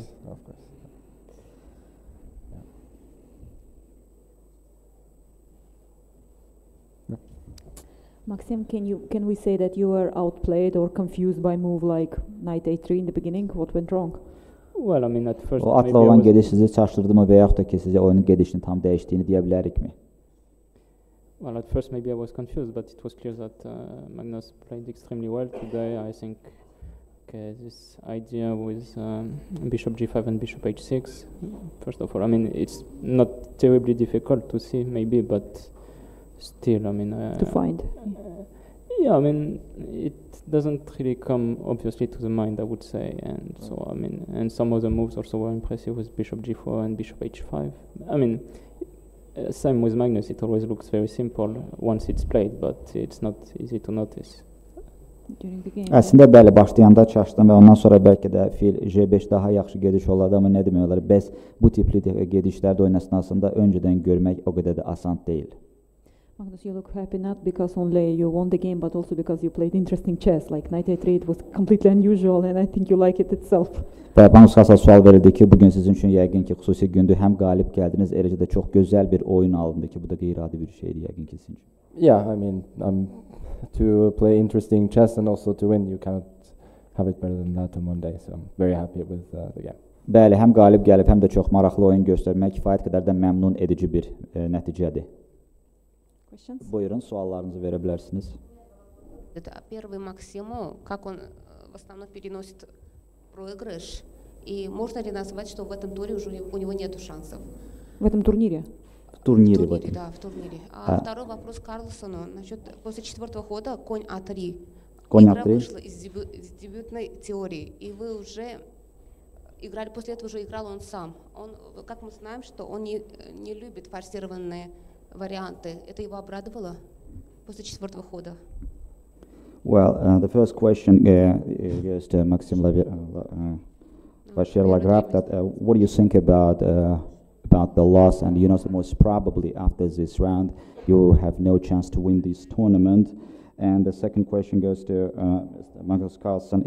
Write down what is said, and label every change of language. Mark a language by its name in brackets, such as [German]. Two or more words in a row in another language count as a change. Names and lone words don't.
[English] Of course. Maxime, can we say that you were outplayed or confused by move like knight a3 in the beginning? What went wrong? Well, I mean, at first [Azerbaijani] o atla olan gediş sizi şaşırdı mı veyahut da ki size oyunun gedişini tam değiştiğini diyebilirik mi? [English] Well, at first maybe I was confused, but it was clear that Magnus played extremely well today. I think this idea with bishop g5 and bishop h6, first of all, I mean, it's not terribly difficult to see maybe, but still, I mean... to find. Yeah, I mean, it doesn't really come obviously to the mind, I would say, and so, I mean, and some other moves also were impressive with bishop g4 and bishop h5. I mean, same with Magnus, it always looks very simple once it's played, but it's not easy to notice. [Azerbaijani] Əslində bəli, başlayanda çaşdım və ondan sonra bəlkə də fil J5 daha yaxşı gediş olardı, amma nə demək olar, bəs bu tipli gedişlərdə oyun əsnasında öncədən görmək o qədər də asan deyil. [English] Magnus, you look happy not because only you won the game, but also because you played interesting chess. Like knight a3, it was completely unusual, and I think you like it itself. [Azerbaijani] Və Magnus Carlsen sual verildi ki, bugün sizin üçün yəqin ki, xüsusi gündür, həm qalib gəldiniz, eləcə də çox gözəl bir oyun alındı ki, bu da qeyri-adi bir şeydir yəqin ki sizin üçün. Yeah, I mean, to play interesting chess and also to win, you cannot have it better than that on one day. So I'm very happy with the game. Bəli, həm qalib gəlib, həm də çox maraqlı oyun göstərmək kifayət qədər də məmnun edici bir nəticədir. Buyurun, suallarınızı verə bilərsiniz. [Russian] Первый Максиму, как он в основном переносит проигрыш, и можно ли назвать, что в этом туре уже у него нет шансов? В этом турнире? В турнире, да, в турнире. А второй вопрос Карлсону насчет после четвертого хода конь А3. Игра вышла из дебютной теории, и вы уже играли, после этого уже играл он сам. Он, как мы знаем, что он не любит форсированные варианты. Это его обрадовало после четвертого хода? [English] Well, the first question goes to Maxime Vachier Lagrave. What do you think about the loss? And you know, most probably after this round, you have no chance to win this tournament. And the second question goes to Magnus Carlsen.